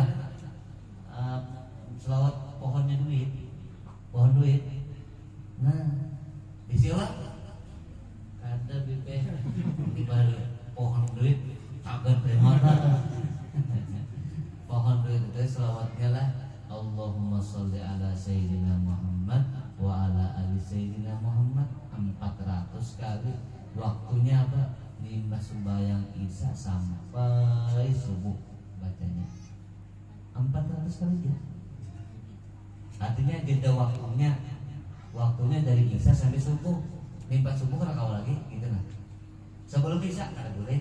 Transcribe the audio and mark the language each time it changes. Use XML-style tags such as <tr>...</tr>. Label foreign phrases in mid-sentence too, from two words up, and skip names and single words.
<bjn>Selawat pohonnya duit, pohon duit. Nah, disilah ada bibir di balik pohon duit, agar termata. Pohon duit itu selawatnya lah.</bjn> <ar>اللهم صل على سيدنا محمد وعلى آل سيدنا محمد 400 kali.</ar> <bjn>Waktunya apa? Limbah sembahyang isya sampai subuh bacanya 400 kali ya. Artinya jeda waktunya dari isya sampai subuh. Limbah subuh kan kau lagi gitu nah. Sebelum isya kada boleh.</bjn>